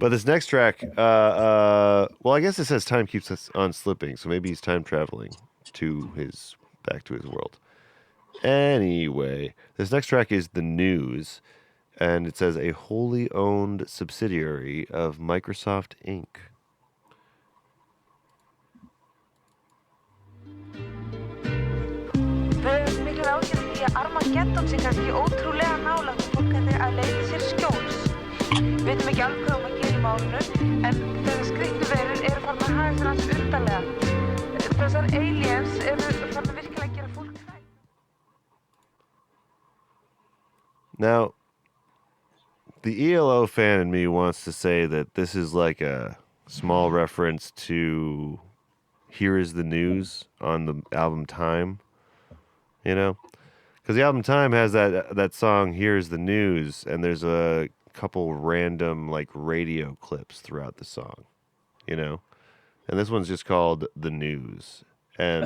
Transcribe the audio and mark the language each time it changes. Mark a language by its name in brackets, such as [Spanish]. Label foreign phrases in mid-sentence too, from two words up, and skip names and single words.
[English] But this next track, well, I guess it says time keeps us on slipping, so maybe he's time traveling back to his world. Anyway, this next track is The News, and it says a wholly owned subsidiary of Microsoft Inc. [Icelandic] Við höfum miklar áhyggjur af því að Armageddon sé kannski ótrúlega nálægt og fólk ætti að leita sér skjóls. Við veitum ekki alveg hvað að gera í málinu, en þessar skrýtnu verur eru farin að haga sér hans undarlega. Þessar aliens eru farin að virkilega gera fólk hrætt. [English] Now, the ELO fan in me wants to say that this is like a small reference to Here Is the News on the album Time, because the album Time has that song Here's the News, and there's a couple random radio clips throughout the song, and this one's just called The News, and